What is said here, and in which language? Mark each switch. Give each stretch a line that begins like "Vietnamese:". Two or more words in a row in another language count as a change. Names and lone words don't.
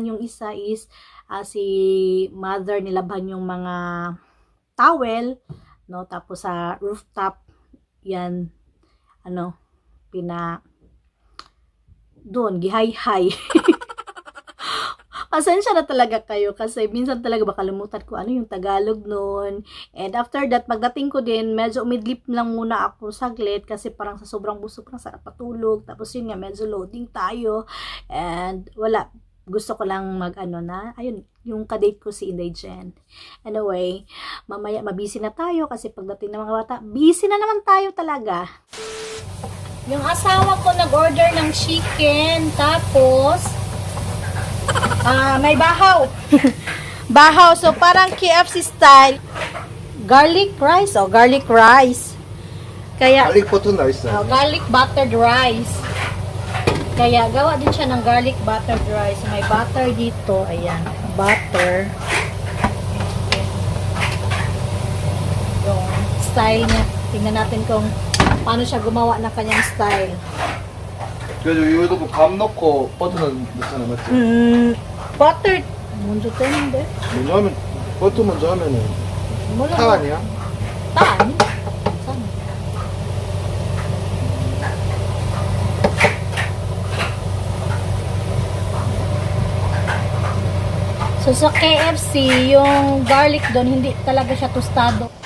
Filipino: Yung isa is, si mother nilabhan yung mga towel, no? Tapos, sa rooftop, yan, doon, gihay-hay. Pasensya na talaga kayo kasi minsan talaga makalimutan ko ano yung Tagalog noon.
English: And after that,
Filipino: pagdating ko din, medyo umidlip lang muna ako saglit kasi parang sa sobrang busog na sarap patulog. Tapos yun nga, medyo loading tayo. And wala, gusto ko lang ayun, yung kadate ko si Inday Jen. Anyway, mamaya mabisi na tayo kasi pagdating ng mga bata, busy na naman tayo talaga. Yung asawa ko nag-order ng chicken, tapos may bahaw. Bahaw. So, parang KFC style.
English: Garlic rice. Garlic rice.
Filipino: Kaya,
Korean: Garlic 버터 나있어.
English: garlic buttered rice.
Filipino: Kaya, gawa din siya ng
English: garlic buttered rice.
Filipino: May butter dito. Ayan. Butter. Yung style niya. Tingnan natin kung paano siya gumawa ng kanyang style.
Korean: 그래도 이거 넣고 밥 넣고 버터 넣잖아, 맞지? Buttered. 먼저 떼는데? 먼저 하면 버터 먼저 하면은 몰라. 탕 아니야? Tan?
Filipino: So sa KFC, yung garlic doon, hindi talaga siya tostado.